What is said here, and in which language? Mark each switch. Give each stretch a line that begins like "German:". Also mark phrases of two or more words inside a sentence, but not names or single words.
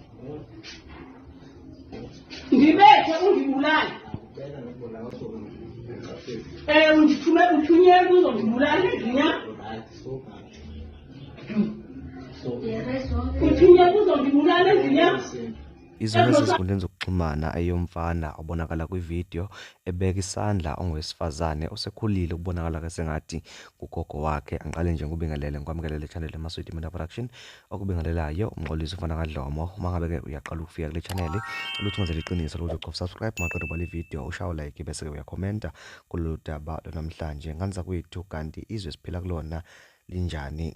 Xhosa: Ndibethe undibulale. Undithume uthunyelwe uzondibulala endlini yam. Uthunyelwe uzondibulala endlini yam.
Zulu: Izona ezinkundleni zokuxhumana ayomfana obonakala kwivideo ebeka isandla ongowesifazane osekhulile ukubonakala ke sengathi kugogo wakhe. Angiqale nje ngubingelele ngikwamukelele channel eMaswidi Media Production okubingelelayo umxolisi ufana kaDlomo. Uma ngabe ke uyaqala ukufika kule channel ukuthi ungenzele iqiniso lokuthi uqofa subscribe maqedwe bale video ushaye like bese ke uyakhomenta kulolu daba namhlanje nganza kwethu kanti izwe siphila kulona linjani.